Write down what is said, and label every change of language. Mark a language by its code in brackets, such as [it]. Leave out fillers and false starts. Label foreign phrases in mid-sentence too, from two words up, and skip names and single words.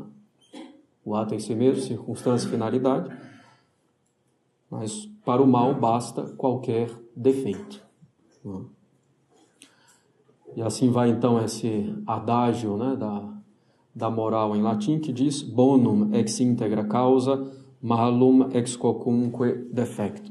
[pt] O ato em si mesmo, circunstância e finalidade, mas para o mal basta qualquer defeito. Né? E assim vai então esse adágio, né, da moral em latim, que diz [la] bonum ex integra causa, malum ex quocunque defecto.